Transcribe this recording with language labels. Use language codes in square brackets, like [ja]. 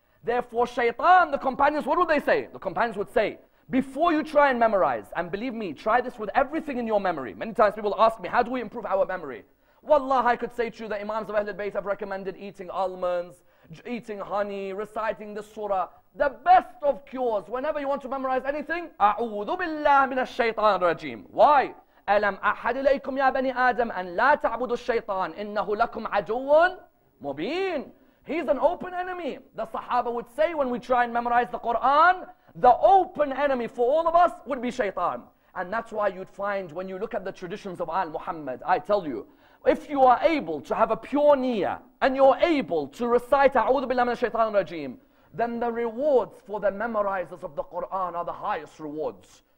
[en] Therefore, Shaitan, the companions, what would they say? The companions would say, before you try and memorize, and believe me, try this with everything in your memory. Many times people ask me, how do we improve our memory? Wallah, I could say to you the Imams of Ahlul Bayt have recommended eating almonds, eating honey, reciting the surah. The best of cures, whenever you want to memorize anything, [ar] أعوذ بالله من الشيطان الرجيم. [en] Why? [ar] ألم أحد إليكم يا بني آدم أن لا تعبدوا الشيطان إنه لكم عدو مبين. [en] He's an open enemy. The Sahaba would say when we try and memorize the Quran, the open enemy for all of us would be shaitan. And that's why you'd find when you look at the traditions of Al Muhammad, I tell you, if you are able to have a pure niyyah and you're able to recite [ar] A'udhu Billahi Minash Shaitanir Rajeem, [en] then the rewards for the memorizers of the Quran are the highest rewards.